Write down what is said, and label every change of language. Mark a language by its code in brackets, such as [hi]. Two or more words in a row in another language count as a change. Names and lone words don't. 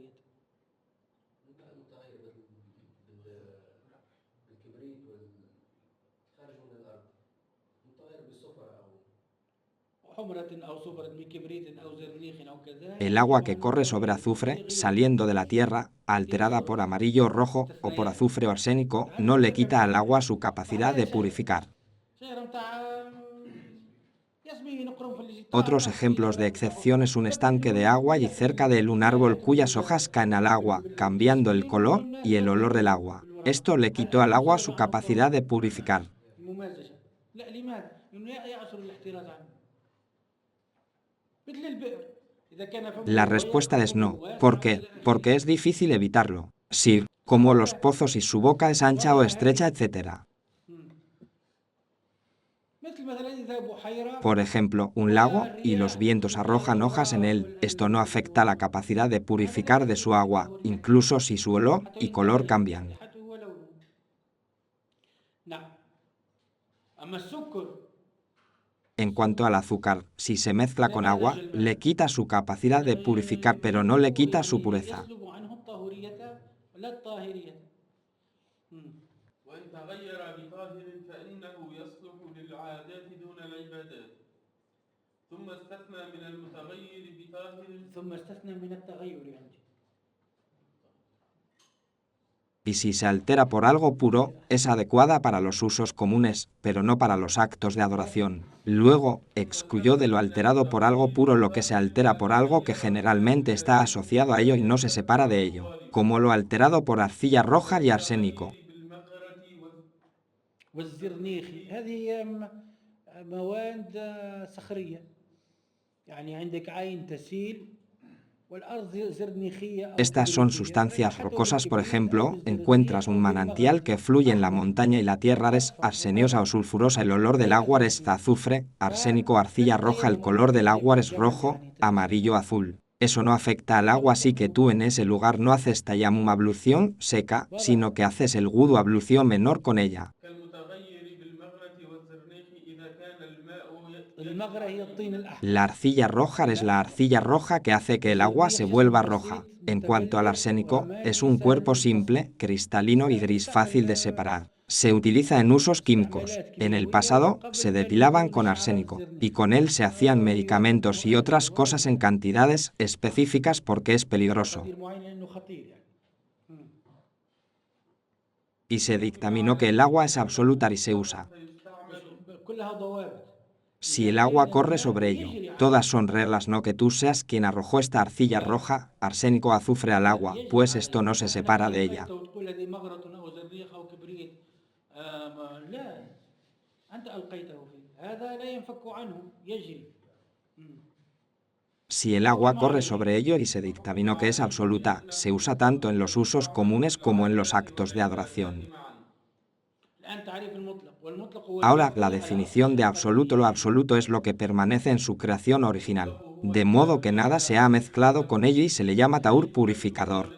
[es] El agua que corre sobre azufre, saliendo de la tierra, alterada por amarillo o rojo o por azufre o arsénico, no le quita al agua su capacidad de purificar. Otros ejemplos de excepción es un estanque de agua y cerca de él un árbol cuyas hojas caen al agua, cambiando el color y el olor del agua. Esto le quitó al agua su capacidad de purificar. [ar] الممازجة. لا لماذا؟ لأنه يعصر الاحتراز عنه. مثل البئر. إذا كان فمه [es] La [ar] ضيق [es] respuesta es [ar] أو [es] no. [ar] فمه [es] ¿Por [ar] واسع [es] qué? [ar] مثل الأخير. [es] Porque es difícil evitarlo. Sí, como los pozos y su boca es ancha o estrecha, etc. [ar] مثل مثلا إذا بحيرة [es] Por ejemplo, un lago y los vientos arrojan hojas en él. Esto no afecta la capacidad de purificar de su agua, incluso si su olor y color cambian. [ar] رائحته ولونه. نعم. أما السكر [es] En cuanto al azúcar, si se mezcla con agua, le quita su capacidad de purificar, pero no le quita su pureza. [ar] يسلب عنه الطهورية لا الطاهرية. وإن تغير بطاهر فإنه يصلح للعادات دون العبادات ثم استثنى من المتغير بطاهر ثم استثنى من التغير عندي. [es] Y si se altera por algo puro, es adecuada para los usos comunes, pero no para los actos de adoración. Luego, excluyó de lo alterado por algo puro lo que se altera por algo que generalmente está asociado a ello y no se separa de ello, como lo alterado por arcilla roja y arsénico. [ar] والزرنيخي هذه مواد صخرية. يعني عندك عين تسيل والأرض زرنيخية أو [es] Estas son [ar] كبريتية. [es] sustancias [ar] رائحته [es] rocosas, por [ar] بالكبريت أو [es] ejemplo, [ar] بالزرنيخ [es] encuentras un [ar] أو [es] manantial [ar] بالمغرة [es] que fluye en la [ar] أحمر. [es] montaña y la tierra es arseniosa o sulfurosa, el olor del agua es azufre, arsénico, arcilla roja, el color del agua es rojo, amarillo, azul. Eso no afecta al agua, así que tú en ese lugar no haces tayamum, ablución seca, sino que haces el wudu, ablución menor con ella. [ar] كالمتغير بالمغرة والزرنيخ إذا كان الماء المغرة هي الطين الأحمر. [es] La arcilla roja es la arcilla roja que hace que el agua se vuelva roja. En cuanto al arsénico, es un cuerpo simple, cristalino y gris fácil de separar. Se utiliza en usos químicos. En el pasado, se depilaban con arsénico, y con él se hacían medicamentos y otras cosas en cantidades específicas porque es peligroso. [ar] مقادير معينة لأنه خطير يعني. [es] Y se dictaminó que el agua es absoluta y se usa. [ar] كلها ضوابط. [es] Si el agua corre sobre ello, todas son reglas, no que tú seas quien arrojó esta arcilla roja, arsénico, azufre al agua, pues esto no se separa de ella. [ar] وتقول هذه مغرة أو زرنيخ أو كبريت. لا أنت ألقيته فيه. هذا لا ينفك عنه يجري. [es] Si el agua corre sobre ello y se dictaminó que es absoluta, se usa tanto en los usos comunes como en los actos de adoración. [ar] الآن تعريف المطلق والمطلق هو [es] Ahora, la definición de absoluto, lo absoluto es lo que permanece en su creación original, de modo que nada se ha mezclado con ello y se le llama taur purificador.